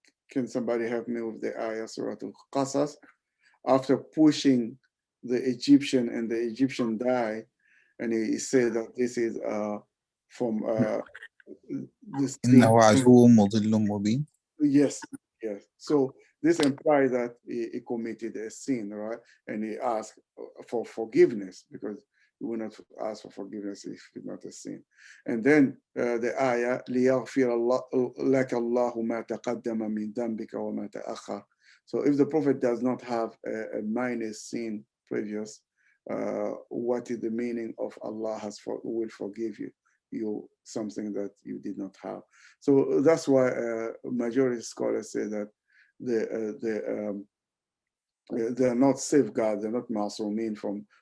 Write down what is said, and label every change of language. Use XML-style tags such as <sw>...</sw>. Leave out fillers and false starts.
<en>Can somebody help me with the ayah, Surah Al-Qasas? After pushing the Egyptian, and the Egyptian died, and he said that this is from this.</en> <ar>إنه عدو مضل مبين.</ar> <en>Yes. So this implies that he committed a sin, right? And he asked for forgiveness, because he will not ask for forgiveness if it's not a sin. And then the ayah,</en> <ar>لِيَغْفِرَ لَكَ اللَّهُ مَا تَقَدَّمَ مِنْ ذَنْبِكَ وَمَا تَأَخَّرَ.</ar> <en>So if the prophet does not have a minor sin previous, what is the meaning of Allah will forgive you something that you did not have? So that's why majority scholars say that they're not safeguarded, they're not ma'sumin from</en>